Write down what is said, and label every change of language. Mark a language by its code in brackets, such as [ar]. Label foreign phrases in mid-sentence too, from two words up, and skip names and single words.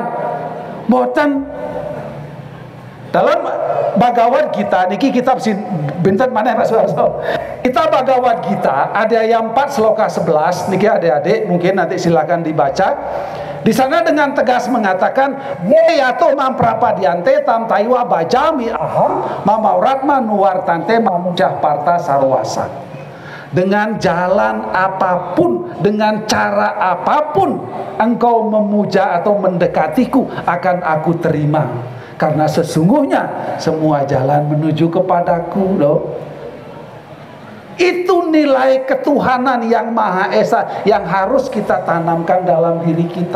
[id] Mboten. Dalam Bhagavad Gita niki kitab binten mana Pak Suharso? Kita Bhagavad Gita ada yang 4 sloka 11 niki adik-adik mungkin nanti silakan dibaca. Di sana dengan tegas mengatakan [sa] yato mamprapadiante tam taiwa bajami aham mamauratma nuwartante mamujah parta sarwasa. [id] Dengan jalan apapun, dengan cara apapun engkau memuja atau mendekatiku akan aku terima. Karena sesungguhnya semua jalan menuju kepadaku loh. Itu nilai ketuhanan yang Maha Esa yang harus kita tanamkan dalam diri kita.